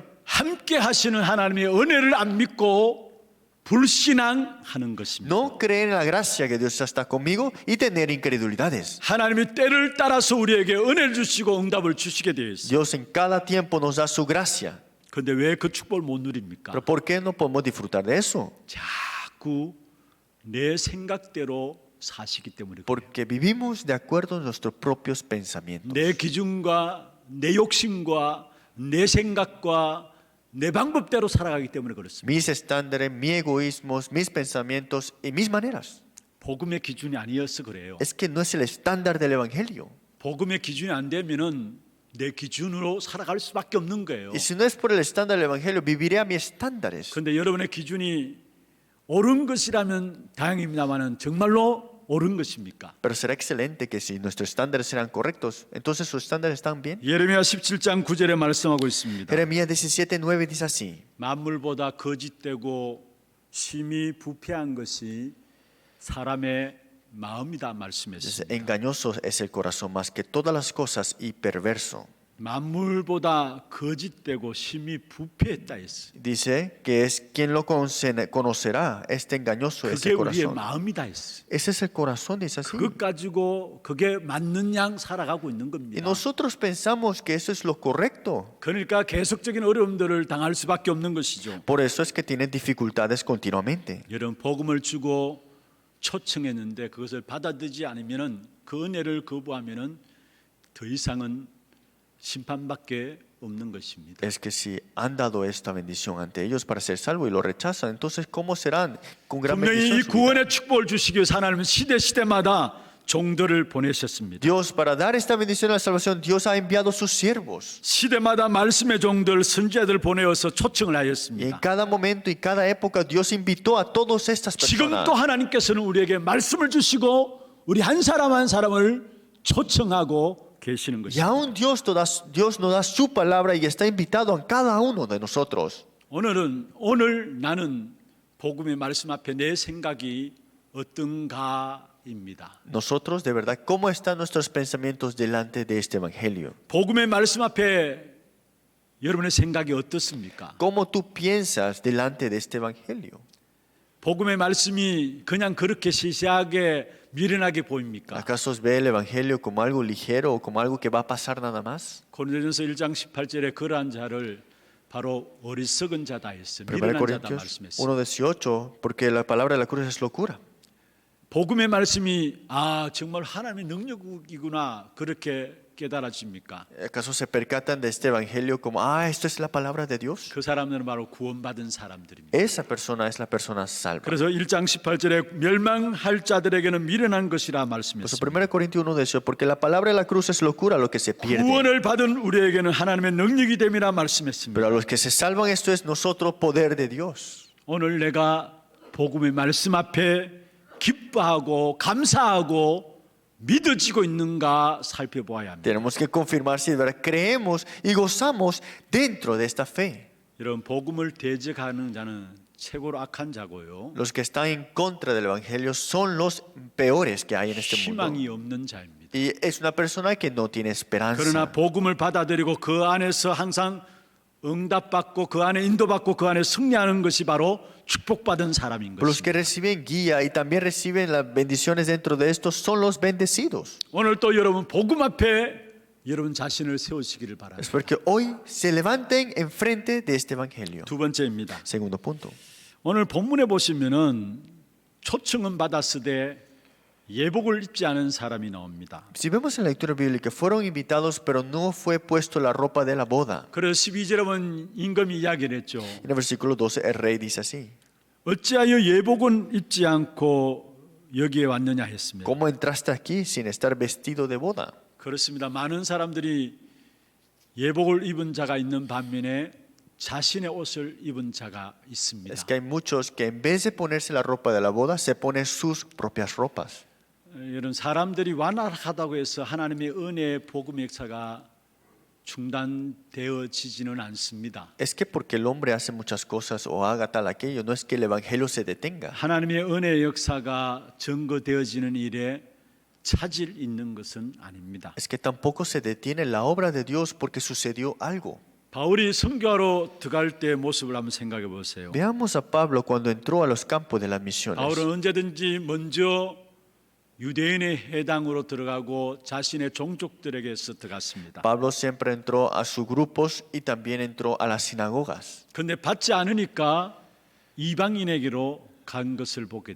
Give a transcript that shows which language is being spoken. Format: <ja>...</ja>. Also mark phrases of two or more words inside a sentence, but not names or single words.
<ko>함께 하시는 하나님의 은혜를 안 믿고 불신앙하는 것입니다.</ko> <es>No creer en la gracia que Dios está conmigo y tener incredulidades.</es> <ko>하나님이 때를 따라서 우리에게 은혜를 주시고 응답을 주시게 되어 있어요.</ko> <es>Dios en cada tiempo nos da su gracia.</es> <ko>그런데 왜 그 축복을 못 누립니까?</ko> <es>Pero ¿por qué no podemos disfrutar de eso?</es> <ko>자꾸 내 생각대로 사시기 때문에 그래요.</ko> <es>Porque vivimos de acuerdo a nuestros propios pensamientos.</es> <ko>내 기준과 내 욕심과 내 생각과 내 방법대로 살아가기 때문에 그렇습니다.</ko> <es>Mis estándares, mis egoísmos, mis pensamientos y mis maneras.</es> <ko>복음의 기준이 아니어서 그래요.</ko> <es>Es que no es el estándar del Evangelio.</es> <ko>복음의 기준이 안 되면은 내 기준으로 살아갈 수밖에 없는 거예요.</ko> <es>Y si no es por el estándar del Evangelio, viviré a mis estándares.</es> <ko>그런데 여러분의 기준이 옳은 것이라면 다행입니다만은 정말로 옳은 것입니까?</ko> <es>Pero será excelente que si nuestros estándares serán correctos, entonces sus estándares están bien.</es> <ko>예레미야 17장 9절에 말씀하고 있습니다.</ko> <es>Jeremías 17:9 dice así:</es> <ko>만물보다 거짓되고 심히 부패한 것이 사람의 마음이다</ko> <es>Dice,</es> <ko>말씀했습니다.</ko> <es>engañoso es el corazón más que todas las cosas y perverso.</es> <ko>만물보다 거짓되고 심히 부패했다 했어요.</ko> <es>Dice que es quien lo conocerá, este engañoso es</es> <ko>그게</ko> <es>el</es> <ko>우리의</ko> <es>corazón.</es> <ko>마음이다 했어요.</ko> <es>Ese es el corazón, dice así.</es> <ko>그것 가지고 그게 맞는 양 살아가고 있는</ko> <es>Y</es> <ko>겁니다.</ko> <es>nosotros pensamos que eso es lo correcto.</es> <ko>그러니까 계속적인 어려움들을 당할 수밖에 없는 것이죠.</ko> <es>Por eso es que tienen dificultades continuamente.</es> <ko>여러분, 복음을 주고 초청했는데 그것을 받아들이지 않으면은 그 은혜를 거부하면은 더 이상은 심판밖에 없는 것입니다.</ko> <es>Es que si han dado esta bendición ante ellos para ser salvos y lo rechazan, entonces ¿cómo serán con gran</es> <ko>분명히 이</ko> <es>bendición? su vida?</es> <ko>구원의 축복을 주시기 위해서 하나님은 시대마다 종들을 보내셨습니다.</ko> <es>Dios, para dar esta bendición a la salvación, Dios ha enviado sus siervos.</es> <ko>시대마다 말씀의 종들, 선지자들 보내어서 초청을</ko> <es>Y en</es> <ko>하였습니다.</ko> <es>cada momento y cada época Dios invitó a todas estas personas.</es> <ko>지금도 하나님께서는 우리에게 말씀을 주시고 우리 한 사람 한 사람을 초청하고 계시는</ko> <es>Y</es> <ko>것입니다.</ko> <es>aún Dios nos da su palabra y está invitado a cada uno de nosotros.</es> <ko>오늘 나는 복음의 말씀 앞에 내 생각이 어떤가입니다.</ko> <es>Nosotros, de verdad, ¿cómo están nuestros pensamientos delante de este evangelio?</es> <ko>복음의 말씀 앞에 여러분의 생각이 어떻습니까?</ko> <es>¿Cómo tú piensas delante de este evangelio?</es> <ko>복음의 말씀이 그냥 그렇게 시시하게 미련하게 보입니까?</ko> <es>¿Acaso ve el evangelio como algo ligero o como algo que va a pasar nada más?</es> <ko>고린도전서 1장 18절에 그러한 자를 바로 어리석은 자다 했어요.</ko> <es>1</es> <ko>미련한 자다</ko> <es>Corintios</es> <ko>말씀했어요.</ko> <es>1:18, porque la palabra de la cruz es locura.</es> <ko>복음의 말씀이 정말 하나님의 능력이구나 그렇게 깨달아집니까?</ko> <es>¿Acaso se percatan de este evangelio como, esto es la palabra de Dios?</es> <ko>그 사람들은 바로 구원받은 사람들입니다.</ko> <es>Esa persona es la persona salva.</es> <ko>그래서 1장 18절에 멸망할 자들에게는 미련한 것이라</ko> <es>Pues</es> <ko>말씀했습니다.</ko> <es>1 Corintios 1:18, porque la palabra de la cruz es locura lo que se pierde.</es> <ko>구원을 받은 우리에게는 하나님의 능력이 됨이라 말씀했습니다.</ko> <es>Pero a los que se salvan esto es nosotros poder de Dios.</es> <ko>오늘 내가 복음의 말씀 앞에 기뻐하고 감사하고 믿어지고 있는가 살펴보아야 합니다.</ko> <es>Tenemos que confirmar si de verdad creemos y gozamos dentro de esta fe.</es> <ko>여러분, 복음을 대적하는 자는 최고로 악한 자고요.</ko> <es>Los que están en contra del evangelio son los peores que hay en este mundo.</es> <ko>희망이 없는 자입니다.</ko> <es>Y es una persona que no tiene esperanza.</es> <ko>그러나 복음을 받아들이고 그 안에서 항상 응답받고 그 안에 인도받고 그 안에 승리하는 것이 바로 축복받은 사람인</ko> <es>Los que</es> <ko>것입니다.</ko> <es>reciben guía y también reciben las bendiciones dentro de estos son los bendecidos.</es> <ko>오늘 또 여러분 복음 앞에 여러분 자신을 세우시기를</ko> <es>Es</es> <ko>바랍니다.</ko> <es>porque hoy se levanten enfrente de este evangelio.</es> <ko>두 번째입니다.</ko> <es>Segundo punto.</es> <ko>오늘 본문에 보시면은 초청은 받았으되 예복을 입지 않은 사람이 나옵니다.</ko> <es>Si vemos en la lectura bíblica, fueron invitados, pero no fue puesto la ropa de la boda.</es> <ko>그래서 12절에 보면 임금이 이야기를 했죠.</ko> <es>En el versículo 12, el rey dice así:</es> <ko>어찌하여 예복은 입지 않고 여기에 왔느냐 했습니다.</ko> <es>¿Cómo entraste aquí sin estar vestido de boda?</es> <ko>그렇습니다. 많은 사람들이 예복을 입은 자가 있는 반면에 자신의 옷을 입은 자가 있습니다.</ko> <es>Es que hay muchos que en vez de ponerse la ropa de la boda, se ponen sus propias ropas.</es> <ko>이런 사람들이 완악하다고 해서 하나님의 은혜의 복음 역사가 중단되어지지는 않습니다.</ko> <es>Es que porque el hombre hace muchas cosas o haga tal aquello, no es que el evangelio se detenga.</es> <ko>하나님의 은혜의 역사가 증거되어지는 일에 차질 있는 것은 아닙니다.</ko> <es>Es que tampoco se detiene la obra de Dios porque sucedió algo.</es> <ko>바울이 선교하러 들어갈 때의 모습을 한번 생각해 보세요.</ko> <es>Veamos a Pablo cuando entró a los campos de las misiones.</es> <ko>바울은 언제든지 먼저 유대인의 해당으로 들어가고 자신의 종족들에게서 들어갔습니다.</ko> <es>Pablo siempre entró a sus grupos y también entró a las sinagogas.</es> <ko>그런데 받지 않으니까 이방인에게로 간 것을 보게</ko>